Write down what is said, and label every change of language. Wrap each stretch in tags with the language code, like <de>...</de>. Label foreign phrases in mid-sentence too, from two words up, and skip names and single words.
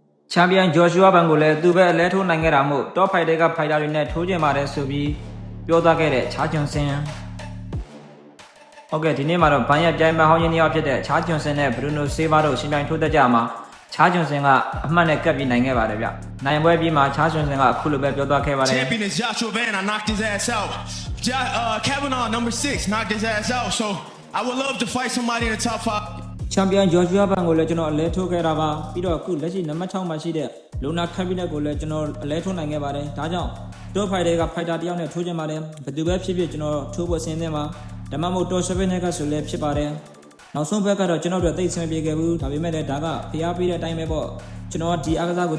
<my>ချန်ပီယံဂျော်ရှူအာဘန်ကိုလည်းသူပဲအလဲထိုးနိုင်ခဲ့တာမို့တော့ဖိုက်တာကဖိုက်တာတွေနဲ့ထိုးကျင်ပါတယ်ဆိုပြီးပြောသွားခဲ့တဲ့ချားဂျွန်ဆင်ဟုတ်ကဲ့ဒီနေ့မှာတော့ဘန်ရဲ့ပြိုင်မဟောင်းရင်းနှစ်ယောက်ဖြစ်တဲ့ချားဂျွန်ဆင်နဲ့ဘရူနိုဆေးဘာတို့ရှင်ပြိုင်ထိုးသက်ကြမှာချားဂျွန်ဆင်ကအမှတ်နဲ့ကပ်ပြီးနိုင်ခဲ့ပါတယ်ဗျနိုင်ပွဲပြီးမှာချားဂျွန်ဆင်ကအခုလိုပဲပြောသွားခဲ့ပါတယ်</my> <en>Champion is Joshua Van. I knocked his ass out. Kavanaugh, number 6, knocked his ass out. So I would love to fight somebody in the top 5.</en> <my>ချန်ပီယံဂျော်ဂျူအာဘန်ကိုလည်းကျွန်တော်အလဲထိုးခဲ့တာပါပြီးတော့အခုလက်ရှိနံပါတ်6မှာရှိတဲ့လိုနာခက်ဘီနက်ကိုလည်းကျွန်တော်အလဲထိုးနိုင်ခဲ့ပါတယ်ဒါကြောင့်တော့ဖိုက်တာကဖိုက်တာတယောက်နဲ့ထိုးကျင်ပါတယ်ဘယ်သူပဲဖြစ်ဖြစ်ကျွန်တော် ထိုးဖို့အစဉ်သင့်ပါဒါမှမဟုတ်တော့7နဲ့ကဆိုလည်းဖြစ်ပါတယ်နောက်ဆုံးဘက်ကတော့ကျွန်တော်တို့သိဆင်ပြေခဲ့ဘူးဒါပေမဲ့လည်းဒါကဖျားပေးတဲ့အတိုင်းပဲပေါ့ကျွန်တော်ဒီအားကစားကိုချ</my>